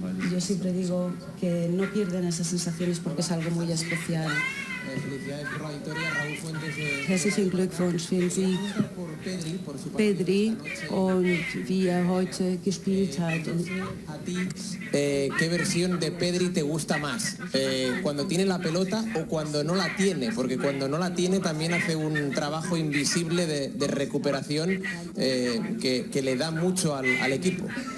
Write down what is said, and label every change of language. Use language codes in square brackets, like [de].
[es] Yo siempre digo que no pierden esas sensaciones porque es algo muy especial. Felicidades por la victoria, Raúl Fuentes. [de] Herzlichen Glückwunsch für den Sieg, Pedri, und wie heute gespielt hat. [es] A ti, ¿qué versión de Pedri te gusta más? ¿Cuando tiene la pelota o cuando no la tiene? Porque cuando no la tiene también hace un trabajo invisible de recuperación que le da mucho al equipo.